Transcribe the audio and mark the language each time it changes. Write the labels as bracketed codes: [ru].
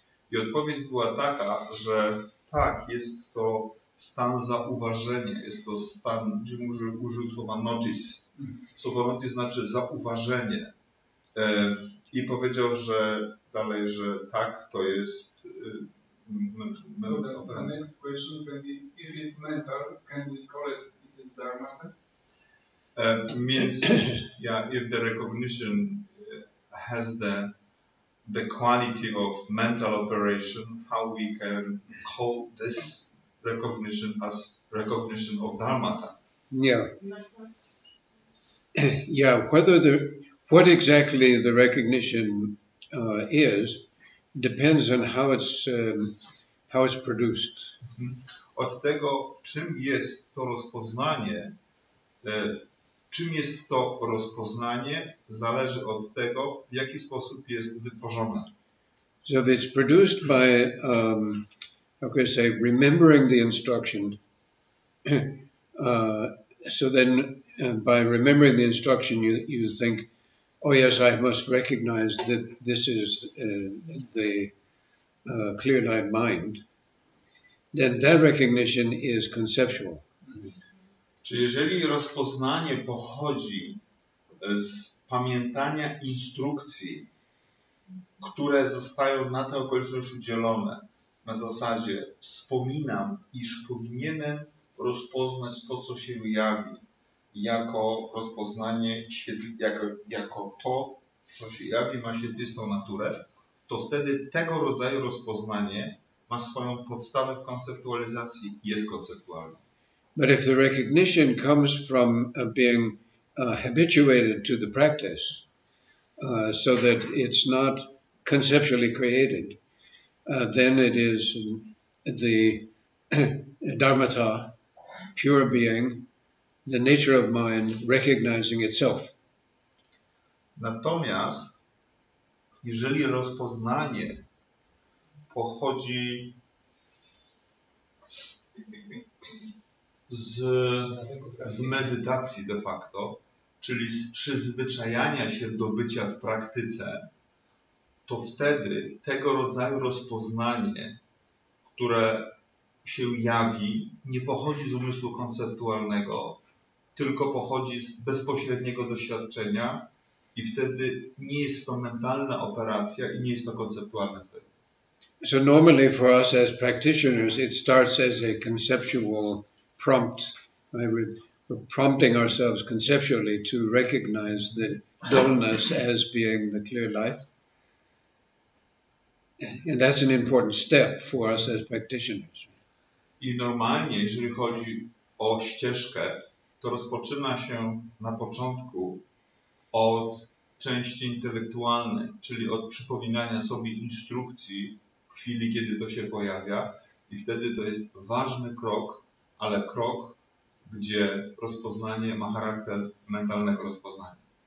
[pl] I odpowiedź była taka, że tak, jest to stan zauważenia, jest to stan, gdzie użył słowa notice. Słowo notice znaczy zauważenie. I powiedział, że dalej, że tak, to jest [en] the next question, if it's mental, can we call it is dharmata? Means, yeah, if the recognition has the quality of mental operation, how we can call this recognition as recognition of dharmata? Yeah. Yeah, what exactly the recognition is depends on how it's produced. [pl] Od tego, czym jest to rozpoznanie, zależy od tego, w jaki sposób jest wytworzone. [en] So if it's produced by, how can I say, remembering the instruction, so then by remembering the instruction, you think, oh yes, I must recognize that this is the clear-eyed mind. Then that recognition is conceptual. [pl] Czyli jeżeli rozpoznanie pochodzi z pamiętania instrukcji, które zostają na tę okoliczność udzielone, na zasadzie wspominam, iż powinienem rozpoznać to, co się jawi, jako rozpoznanie, jako to, co się jawi, ma świetlistą naturę, to wtedy tego rodzaju rozpoznanie ma swoją podstawę w konceptualizacji i jest konceptualne. [en] But if the recognition comes from being habituated to the practice, so that it's not conceptually created, then it is the dharmata, pure being, the nature of mind recognizing itself. [pl] Natomiast jeżeli rozpoznanie pochodzi z medytacji de facto, czyli z przyzwyczajania się do bycia w praktyce, to wtedy tego rodzaju rozpoznanie, które się jawi, nie pochodzi z umysłu konceptualnego, tylko pochodzi z bezpośredniego doświadczenia i wtedy nie jest to mentalna operacja i nie jest to konceptualne wtedy. [en] So normally for us as practitioners, it starts as a conceptual prompt. Right? We're prompting ourselves conceptually to recognize the dullness as being the clear light. And that's an important step for us as practitioners. [pl] I normalnie, jeżeli chodzi o ścieżkę, to rozpoczyna się na początku od części intelektualnej, czyli od przypominania sobie instrukcji w chwili, kiedy to się pojawia i wtedy to jest ważny krok, ale krok, gdzie rozpoznanie ma charakter mentalnego rozpoznania.